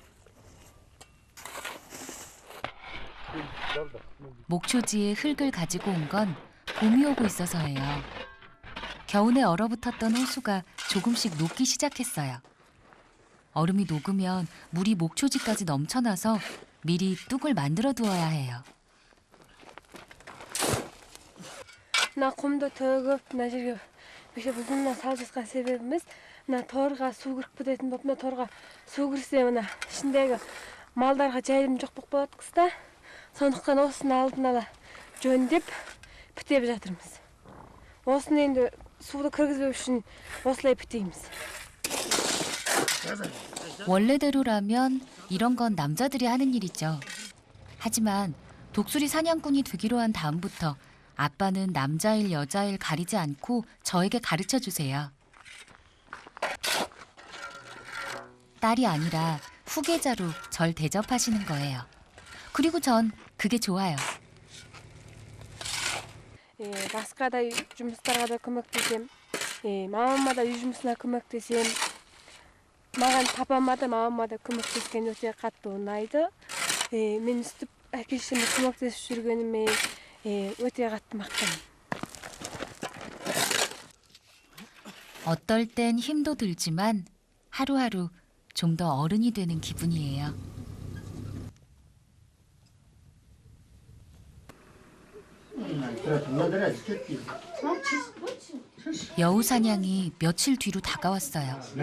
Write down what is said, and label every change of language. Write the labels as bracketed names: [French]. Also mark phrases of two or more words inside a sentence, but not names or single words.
[Korean] 목초지에 흙을 가지고 온 건 봄이 오고 있어서예요. 겨우내 얼어붙었던 호수가 조금씩 녹기 시작했어요. 얼음이 녹으면 물이 목초지까지 넘쳐나서 미리 뚝을 만들어 두어야 해요. [Kazakh] мына құмды төгіп мына жерге беше бұзымнан салып жатқан себебіміз мына торға су кіріп кететін болып, мына торға су кірсе мына ішіндегі малдарға жайылым жоқ болып қалады қыста. Сондықтан осыны алдын ала жөндеп бітеп жатырмыз. Осыны енді суды кіргізбеу үшін осылай бітейміз. [Korean] 원래대로라면 이런 건 남자들이 하는 일이죠. 하지만 독수리 사냥꾼이 되기로 한 다음부터 아빠는 남자일 여자일 가리지 않고 저에게 가르쳐 주세요. 딸이 아니라 후계자로 절 대접하시는 거예요. 그리고 전 그게 좋아요. [Kazakh] Басқа да жұмыстарға да көмектесем. Мамама да үй жұмысына көмектесем. Маған папама да мамама да көмектескен өте қатты ұнайды. Мен үстіп әке-шешеме көмектесіп жүргеніме өте қатты мақтанамын. [Korean] 어떨 땐 힘도 들지만 하루하루 좀 더 어른이 되는 기분이에요. 여우 사냥이 며칠 뒤로 다가왔어요.